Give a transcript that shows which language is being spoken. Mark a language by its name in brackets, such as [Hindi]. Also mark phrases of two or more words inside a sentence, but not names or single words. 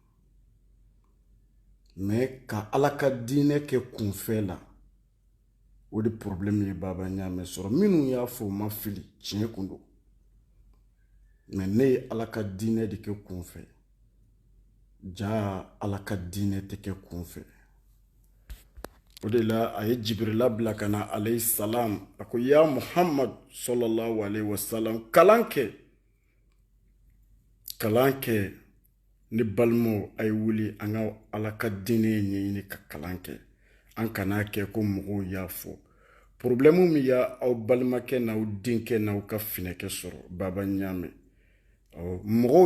[Bambara] mais ka Ala ka diinɛ kɛ kunfɛ la o de problème ye Baba Ɲame sɔrɔ minnu y'a fɔ ma fili tiɲɛ kun don mais ne ye Ala ka diinɛ de kɛ kunfɛ ja Ala ka diinɛ tɛ kɛ kunfɛ o de la a ye Jibirila bila ka na [Arabic] عليه السلام [Bambara] a ko [Arabic] يا محمد صلى الله عليه وسلم [Bambara] kalan kɛ ni balmo ay wuli an ka ala ka diinɛ ɲɛɲini ka kalan kɛ an kana kɛ ko mɔgɔw y'a fɔ problème min y'a aw balimakɛ n'aw denkɛ n'aw ka finɛkɛ sɔrɔ Baba Ɲame mɔgɔw